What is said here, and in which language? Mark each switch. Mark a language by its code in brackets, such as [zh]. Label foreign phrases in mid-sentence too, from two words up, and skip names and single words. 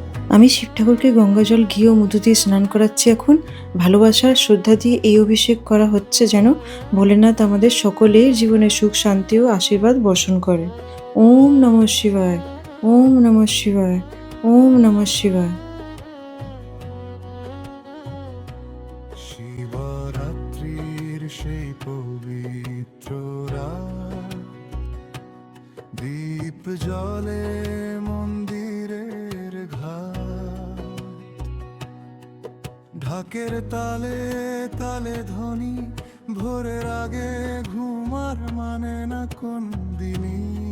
[bn] আমি শিব ঠাকুরকে গঙ্গা জল, ঘি ও মধু দিয়ে স্নান করাচ্ছি এখন। ভালোবাসার শ্রদ্ধা দিয়ে এই অভিষেক করা হচ্ছে যেন ভোলেনাথ আমাদের সকলের জীবনে সুখ, শান্তি ও আশীর্বাদ বর্ষণ করে। [sa] ओम नमः शिवाय, ओम नमः शिवाय, ओम नमः शिवाय। [bn] শিবরাত্রির সেই পবিত্র রাত, দীপ জ্বলে মন্দিরের ঘাট, ঢাকের তালে তালে ধ্বনি, ভোরের আগে ঘুমার মানে না কোন দিনই।